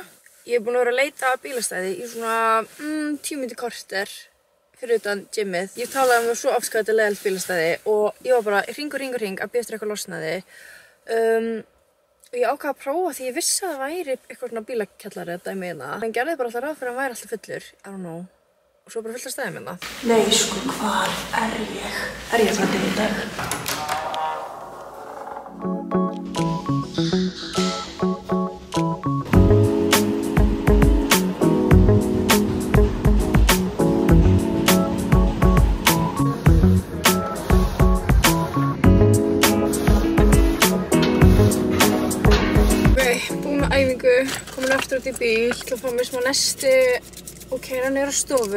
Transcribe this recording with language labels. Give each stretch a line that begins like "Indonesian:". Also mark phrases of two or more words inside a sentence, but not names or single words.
Icelandic: Ég búin að vera að leita að bílastæði í svona 10 mínútur korter fyrir utan gymmið. Ég talaði það svo afskaplega leiðilegt bílastæði og ég var bara hring að bíða eftir eitthvað losnaði. Og ég ákvað að prófa því ég vissi að það væri eitthvað svona bílakjallari dæmi hérna. En gerði bara alltaf ráð fyrir að hann væri alltaf fullur,
English: I don't know.
Icelandic: Og svo bara fullt af stæðum hérna. Nei, sko, hvar er ég? Er ég frá í dag? Búin með æfingu, komin aftur út í bíl, til að fá mér smá nesti og keyra niður á stofu.